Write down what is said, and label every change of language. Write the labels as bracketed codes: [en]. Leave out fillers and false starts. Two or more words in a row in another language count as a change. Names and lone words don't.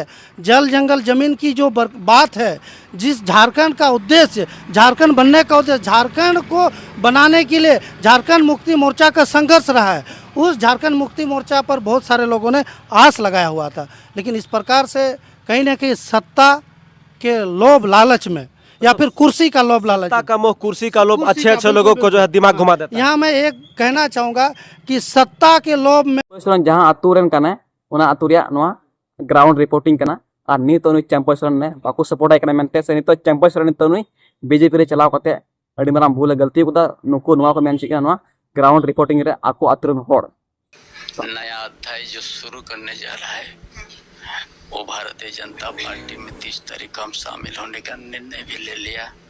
[hi] जल जंगल जमीन की जो बात है, जिस झारखंड का उद्देश्य, झारखंड बनने का उद्देश्य, झारखंड को बनाने के लिए झारखंड मुक्ति मोर्चा का संघर्ष रहा है, उस झारखंड मुक्ति मोर्चा पर बहुत सारे लोगों ने आस लगाया हुआ था। लेकिन इस प्रकार से कहीं ना कहीं सत्ता के लोभ लालच में, या फिर कुर्सी का लोभ लालच, सत्ता का मोह, कुर्सी का लोभ अच्छे लोगों को जो है दिमाग घुमा देता है। यहाँ मैं एक कहना चाहूँगा कि सत्ता के लोभ में [sat] जहाँ आतुरेन कना उना आतुरिया नोआ [en] ground reporting [sat] कना और नी तो चंपई सोरेन ने बाको सपोर्ट आय कना मेंते से नितो चंपई सोरेन तो बीजेपी रे चलाव कते अड़ी माराम भूल गलती को नुको नोआ को मेन चिका नोआ [en] ground reporting [sat] रे आको आतुरेन होड़ [hi] नया अध्याय जो शुरू करने जा रहा है वो भारतीय जनता पार्टी में 30 तारीख को हम शामिल होने का निर्णय भी ले लिया।